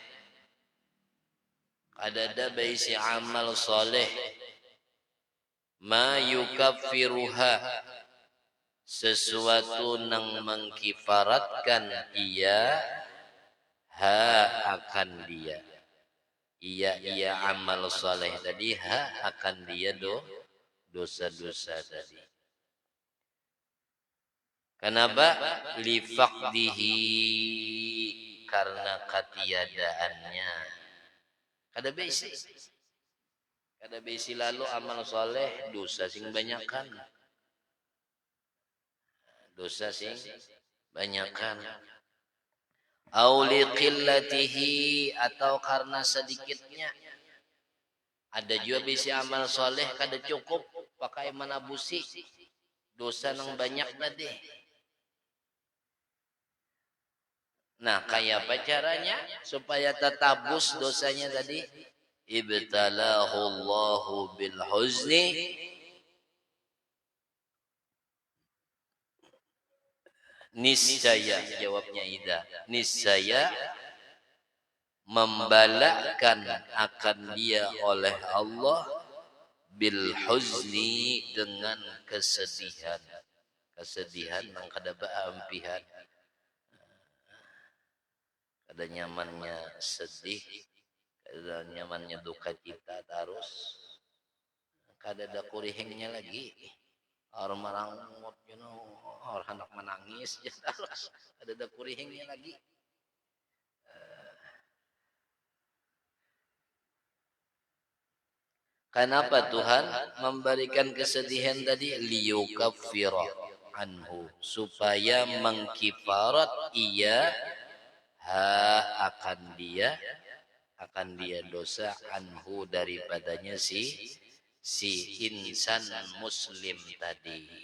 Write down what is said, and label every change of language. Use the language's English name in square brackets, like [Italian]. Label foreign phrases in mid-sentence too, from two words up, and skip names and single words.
[Banjar] Ada berisi amal soleh, [Arabic] ma yukaffiruha, [Banjar] sesuatu nang mengkifaratkan ia, akan dia, ia amal soleh tadi, akan dia dosa-dosa tadi. Kenapa? [Arabic] Lifaqdihi, [Indonesian] karena ketiadaannya. [Banjar] Kada besi lalu amal soleh, dosa sing banyakan. [Arabic] Auli qillatihi, [Indonesian] atau karena sedikitnya. [Banjar] Ada juga besi amal soleh kada cukup pakai menabusi dosa nang banyak tadi. Nah, kayak apa caranya supaya tetabus dosanya tadi? [Arabic] Ibtalahu Allahu bil huzni, [Banjar] niscaya, jawabnya Ida, niscaya membalakan akan dia oleh Allah [Arabic] bil huzni, [Banjar] dengan kesedihan. Kesedihan nang kada baampihan. Ada nyamannya sedih, ada nyamannya duka cita terus. Kada ada kurihingnya lagi. Orang merangut, orang anak menangis, terus ada kurihingnya lagi. [Indonesian] Kenapa Tuhan memberikan kesedihan tadi? [Arabic] Liyukaffira anhu, [Banjar] supaya mengkifarat ia, akan dia dosa, anhu daripadanya si insan muslim tadi.